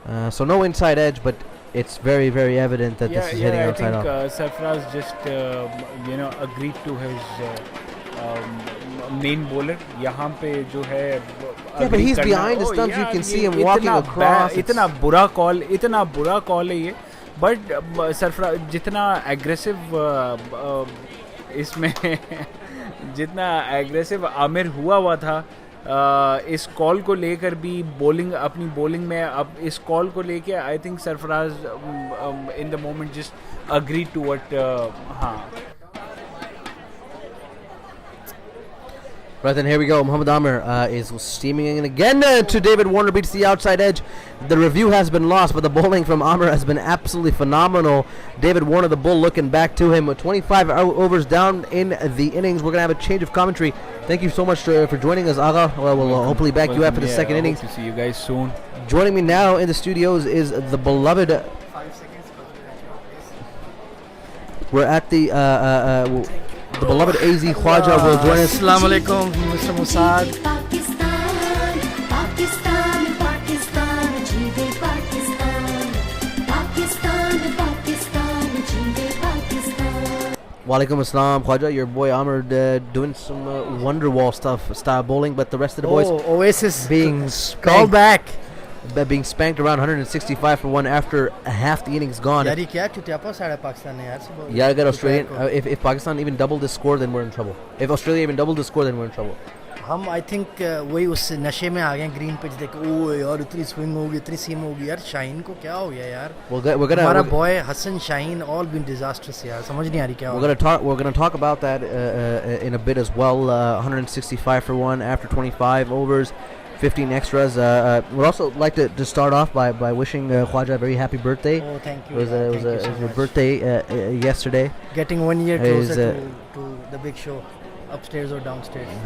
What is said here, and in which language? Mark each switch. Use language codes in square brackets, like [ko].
[en] So no inside edge, but it's very, very evident that this is hitting outside off. I think Sarfaraz just agreed to his main bowler. [hi] यहाँ पे जो है [en] yeah, but he's behind the stumps. You can see him walking across. [hi] इतना बुरा call है ये. But Sarfaraz जितना aggressive इसमें जितना aggressive आमिर हुआ था इस कॉल को लेकर भी अपनी बॉलिंग में अब इस कॉल को लेके [en] I think Sarfaraz in the moment just agree to what [hi] हाँ. [en] Right then, here we go. Mohammad Amir is steaming in again to David Warner, beats the outside edge. The review has been lost, but the bowling from Amir has been absolutely phenomenal. David Warner, the bull, looking back to him. 25 overs down in the innings. We're going to have a change of commentary. Thank you so much for joining us, Agha. Well, we'll hopefully back you after the second innings. Hope to see you guys soon. Joining me now in the studios is the beloved... We're at the beloved AZ Khwaja will join us. Assalamu alaikum, Mr. Musad. Pakistan, Pakistan, Pakistan, jeewe Pakistan. Pakistan, Pakistan, jeewe Pakistan. Walaikum assalam, Khwaja. Your boy Amr doing some Wonderwall style bowling, but the rest of the boys Oasis being call back. Being spanked around 165 for one after half the innings gone. [hi] यार ये क्या चुतियापा साढ़े पाकिस्तान ने यार सब. [en] Yeah, I got Australian. If Pakistan even doubled the score, then we're in trouble. If Australia even doubled the score, then we're in trouble. [hi] हम [en] I think [hi] वही उस नशे में आ गए ग्रीन पिच देख ओ यार इतनी स्विंग होगी इतनी सीम होगी यार शाहीन को क्या हो गया यार. [en] We're gonna [hi] हमारा boy Hasan Shaheen [en] all been disastrous [hi] यार समझ नहीं आ रही क्या हो. [en] We're gonna talk about that in a bit as well. 165 for one after 25 overs. 15 extras. We'd also like to start off by wishing Khwaja a very happy birthday. Oh, thank you. It was a birthday yesterday. Getting 1 year closer to the big show, upstairs or downstairs.